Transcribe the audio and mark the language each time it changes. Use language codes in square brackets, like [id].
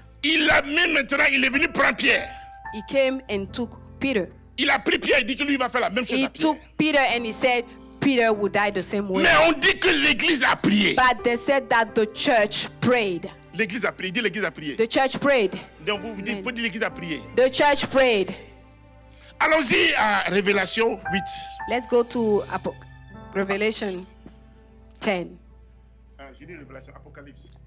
[fr] il a mis maintenant, il est venu prendre Pierre. [en] he came and took Peter. [fr] Il a pris Pierre et dit que lui il va faire la même chose [en] He [fr] à Pierre. [en] took Peter and he said Peter would die the same way. [fr] Mais on dit que l'église a prié. [en] But they said that the church prayed. [fr] L'église a prié. Dis l'église a prié. [en] The church prayed. [fr] Donc vous dites, [en] Amen. [fr] faut dire l'église a prié. [en] The church prayed. [fr] Allons-y à Révélation 8. [en] Let's go to Revelation 10. [fr] J'ai dit Révélation, Apocalypse.